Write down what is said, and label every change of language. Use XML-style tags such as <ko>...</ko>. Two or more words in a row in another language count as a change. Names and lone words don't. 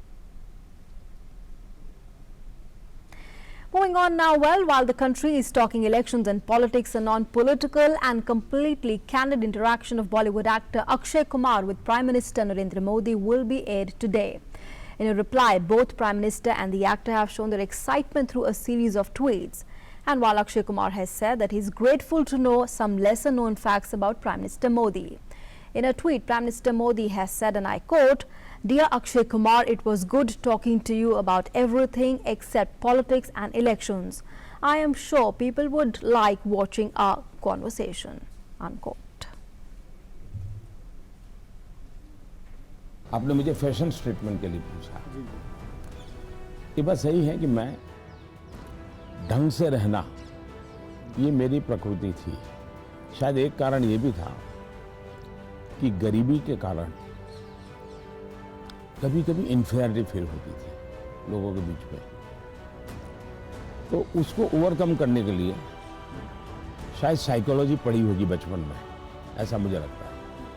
<en>Moving on now, while the country is talking elections and politics, a non-political and completely candid interaction of Bollywood actor Akshay Kumar with Prime Minister Narendra Modi will be aired today. In a reply, both Prime Minister and the actor have shown their excitement through a series of tweets. And while Akshay Kumar has said that he is grateful to know some lesser-known facts about Prime Minister Modi. In a tweet, Prime Minister Modi has said, and I quote, "Dear Akshay Kumar, it was good talking to you about everything except politics and elections. I am sure people would like watching our conversation." Unquote.</en> <hi>आपने मुझे</hi> <en>fashion statement</en> <hi>के लिए पूछा। ये बात सही है कि मैं ढंग से रहना, ये मेरी प्रकृति थी। शायद एक कारण ये भी था कि गरीबी के कारण कभी कभी</hi> <en>inferiority feel</en> <hi>होती थी लोगों के बीच में, तो उसको ओवरकम करने के लिए शायद साइकोलॉजी पढ़ी होगी बचपन में, ऐसा मुझे लगता है।</hi>